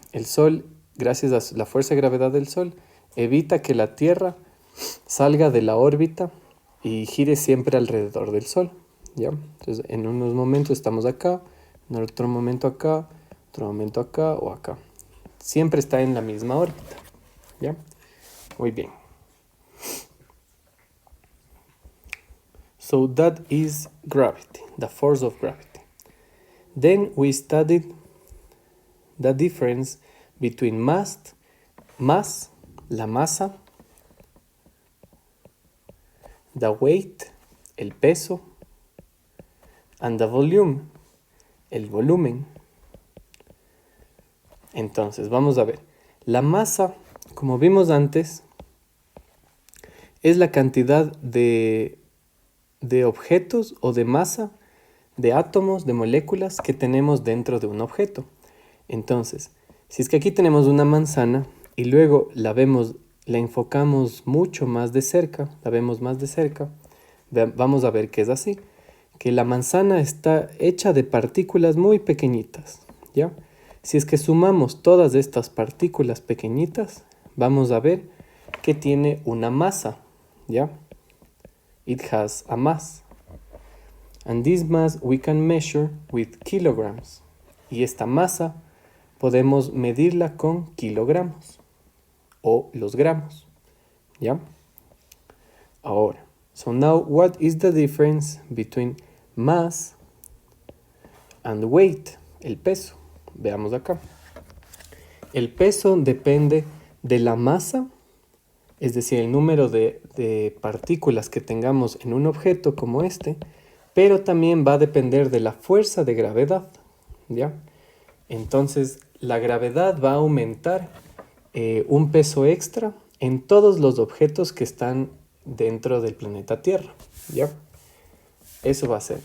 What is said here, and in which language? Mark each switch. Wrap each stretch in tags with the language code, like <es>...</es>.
<es>El Sol, gracias a la fuerza de gravedad del Sol, evita que la Tierra salga de la órbita y gire siempre alrededor del Sol, ¿ya? Entonces, en unos momentos estamos acá, en otro momento acá, otro momento acá o acá. Siempre está en la misma órbita, ¿ya? Muy bien.</es> <en>So that is gravity, the force of gravity. Then we studied the difference between mass,</en> <es>la masa,</es> <en>the weight,</en> <es>el peso,</es> <en>and the volume,</en> <es>el volumen. Entonces, vamos a ver. La masa, como vimos antes, es la cantidad de objetos o de masa, de átomos, de moléculas que tenemos dentro de un objeto. Entonces, si es que aquí tenemos una manzana y luego la enfocamos mucho más de cerca, la vemos más de cerca, vamos a ver que es así, que la manzana está hecha de partículas muy pequeñitas, ¿ya? Si es que sumamos todas estas partículas pequeñitas, vamos a ver que tiene una masa, ¿ya?</es> <en>It has a mass. And this mass we can measure with kilograms.</en> <es>Y esta masa podemos medirla con kilogramos o los gramos, ¿ya?</es> <en>Ahora, so now what is the difference between mass and weight,</en> <es>el peso? Veamos acá. el peso depende de la masa, es decir, el número de partículas que tengamos en un objeto como este, pero también va a depender de la fuerza de gravedad, ¿ya? Entonces, la gravedad va a aumentar un peso extra en todos los objetos que están dentro del planeta Tierra, ¿ya? Eso va a ser.</es>